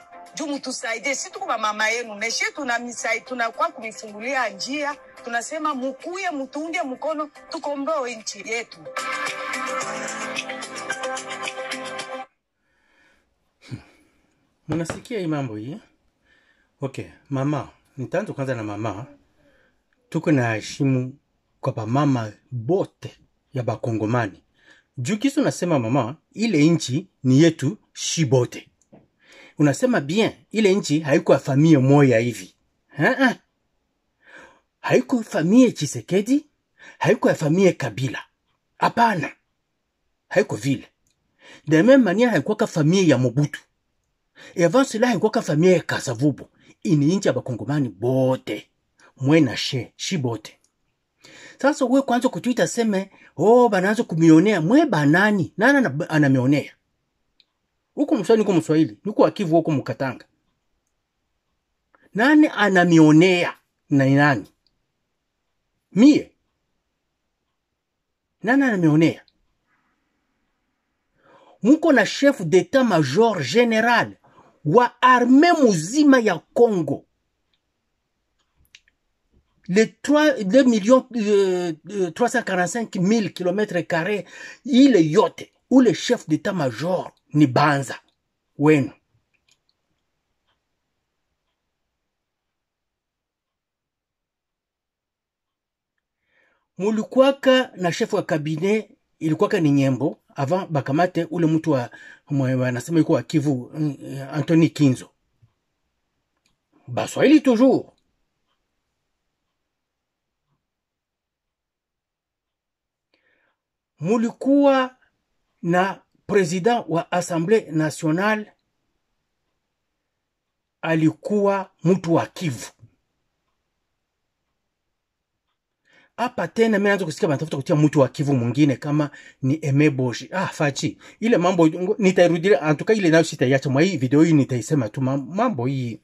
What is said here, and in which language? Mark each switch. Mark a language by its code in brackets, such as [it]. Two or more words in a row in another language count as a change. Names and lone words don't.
[sw] Juu mtusaidie si tuko mama yenu meshe tunamisai tunakuwa kumifungulia njia tunasema mukuye mutunge mkono tukomboe nchi yetu. Mnasikia hii mambo hii? Okay, mama, nitaanza kwanza na mama. Tuko na heshimu kwa ba mama bote ya bakongomani. Juu kisu nasema mama, ile nchi ni yetu shibote. Unasema bien, ile nchi haikuwa familia moja hivi. haiko famille Tshisekedi, haiko famille Kabila. Hapana. Haiko vile. [fr] De même manière [sw] haiko famille ya Mobutu. [fr] Et avant cela [sw] haiko famille ya Kasavubu. Ini inchi ya bakongomani bote. Mwena shi bote. Sasa wewe kwanza kutuita seme, banaanza kumionea, mwe banani? Nani anamionea? Huko mswahili niko Mswahili, niko Akivu huko Mkatanga. Nani anamionea? Na nani? Mie. Nani anamionea? Muko na [fr] chef d'état-major général [sw] wa armée muzima ya Congo. [fr] Les 2,345 000 km², [sw] ile yote, [fr] ou le chef d'état-major [sw] ni Banza. Wenu. Mulikuwaka na chef wa cabinet, ilikuwaka ni Nyembo, avant bakamate ule mtu wa nasema yuko wa Kivu, Anthony Kinzo. Baswahili toujours. Mulikuwa na president wa Assemblée nationale, alikuwa mtu wa Kivu. Hapa tena mimi naanza kusikia banatafuta kutia mtu wa Kivu mwingine kama ni Emeboshi. Fachi. Ile mambo nitairudia, antuka ile nayo sitaiacha mwa hii video hii, nitaisema tu mambo hii.